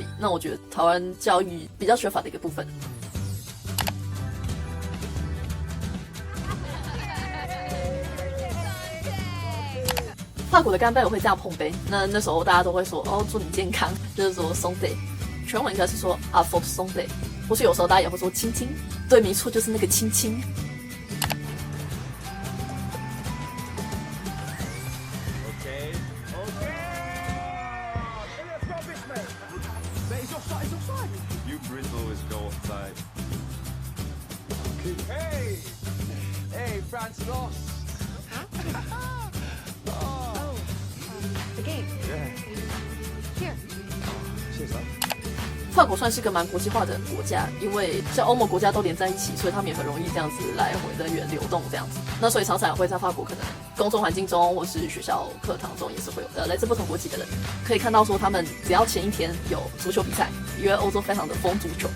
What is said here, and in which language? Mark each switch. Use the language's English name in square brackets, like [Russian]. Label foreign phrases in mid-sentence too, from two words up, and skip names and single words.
[Chinese] 那我觉得台湾教育比较缺乏的一个部分。法国的干杯我会这样碰杯，那时候大家都会说哦祝你健康，就是说 Santé， 全文应该是说 [French] à votre santé， [Chinese] 或是有时候大家也会说亲亲，对，没错，就是那个亲亲。 [English] You Brits always go outside. Hey, France lost. The game. Here. [Chinese] 谢谢。法国算是个蛮国际化的国家，因为像欧盟国家都连在一起，所以他们也很容易这样子来回人员流动这样子。那所以常常会在法国可能公众环境中或是学校课堂中也是会有来自不同国籍的人，可以看到说他们只要前一天有足球比赛，因为欧洲非常的疯足球。